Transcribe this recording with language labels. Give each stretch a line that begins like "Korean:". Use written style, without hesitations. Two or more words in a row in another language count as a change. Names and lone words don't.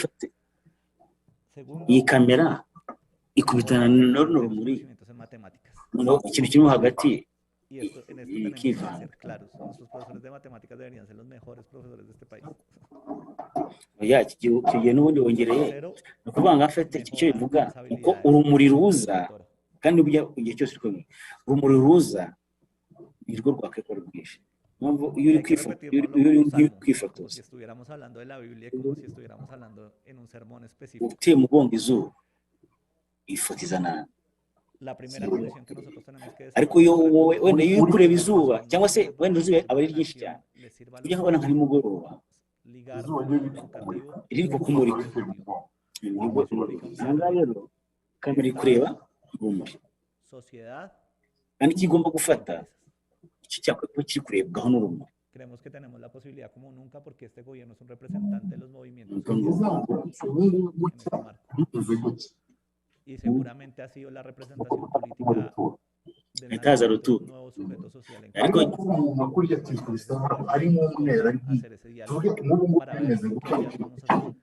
Spanish: Segundo, conocimientos en matemáticas. Y esto, en esto tenemos que ser claros. Nuestros profesores de matemáticas deberían ser los mejores profesores de este país. Tercero, mejorar las habilidades
Kinyarwanda: kandi igihe cyose urumuri ruza nirwo rwakekora rwinshi
Spanish: Hay que repetirlo como si
Kinyarwanda: kwifotoza
Spanish: estuviéramos hablando de la Biblia, como si estuviéramos hablando en un sermón específico.
Kinyarwanda: uteye umugongo izuba ifotiza nabi.
Spanish: La primera condición que nosotros tenemos que
Kinyarwanda: ariko iyo
Spanish: desarrollar
Kinyarwanda: wowe wenda iyo uri kureba izuba cyangwa se wenda izuba aba ari ryinshi cyane ujya nkabona nka nimugoroba riri kukumurika rero kamera iri kureba urumuri kandi icyo igomba gufata iki cyakora kuba kiri kurebwaho n'urumuri.
Spanish: Creemos que tenemos la posibilidad como nunca porque este gobierno es un representante de los movimientos en este marco. Y seguramente ha sido la representación política del nacimiento de un nuevo sujeto social en Colombia. Hacer ese diálogo para ver qué vías vamos a hacer.